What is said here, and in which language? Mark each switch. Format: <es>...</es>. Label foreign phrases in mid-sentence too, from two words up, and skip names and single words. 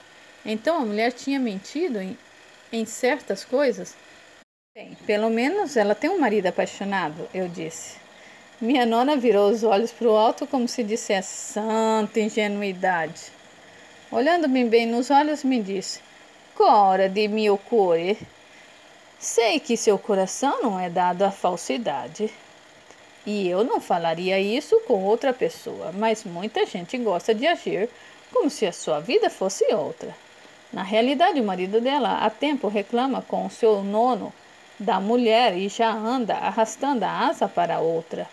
<pt>Então a mulher tinha mentido em certas coisas? Bem, pelo menos ela tem um marido apaixonado, eu disse. Minha nona virou os olhos para o alto como se dissesse: santa ingenuidade. Olhando-me bem nos olhos, me disse: Cora de</pt> <it>mio cuore,</it> <pt>sei que seu coração não é dado à falsidade. E eu não falaria isso com outra pessoa, mas muita gente gosta de agir como se a sua vida fosse outra. Na realidade, o marido dela há tempo reclama com o seu nono da mulher e já anda arrastando a asa para a outra.</pt>